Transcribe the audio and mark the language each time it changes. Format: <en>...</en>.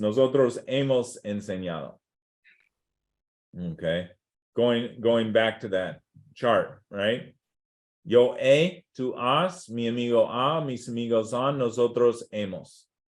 <es>Nosotros hemos enseñado.</es> <en>Okay. Going back to that chart, right?</en> <es>Yo he, tú has, mi amigo ha, mis amigos han, nosotros hemos.</es>